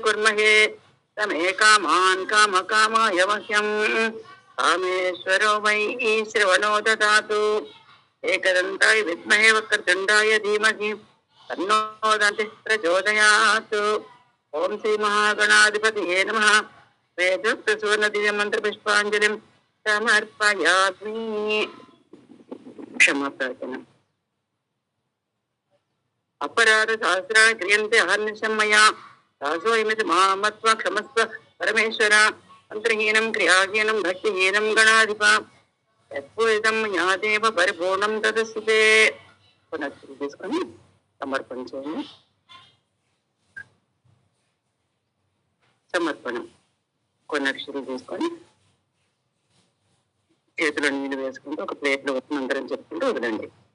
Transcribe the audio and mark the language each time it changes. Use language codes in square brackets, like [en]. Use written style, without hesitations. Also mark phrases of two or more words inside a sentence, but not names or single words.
[sa] कुर्महे तमे कामान् कामकामाय मह्यं कामेश्वरो वै श्रवणो ददातु एकदन्ताय विद्महे वक्रतुण्डाय धीमहि तन्नो दन्तिः प्रचोदयात् ओम श्री महागणाधिपतये नमः वेदोक्त सुवर्णदिव्य मंत्र पुष्पांजलिं समर्पयामि क्षमा प्रार्थना अपराध सहस्राणि क्रियन्ते अहर्निशं मया दासोऽयमिति मां मत्वा क्षमस्व परमेश्वर అంతర్హీనం క్రియాహీనం భక్తిహీనం గణాధిప యత్పూజితం యాదేవ పరిపూర్ణం తదస్తుతే. [te] పునః తీసుకొని సమర్పణ చేయండి. సమర్పణం. కొన్ని అక్షరాలు తీసుకొని చేతిలో నీళ్ళు వేసుకుంటూ ఒక ప్లేట్లో మంత్రం చెప్పుకుంటూ వదలండి.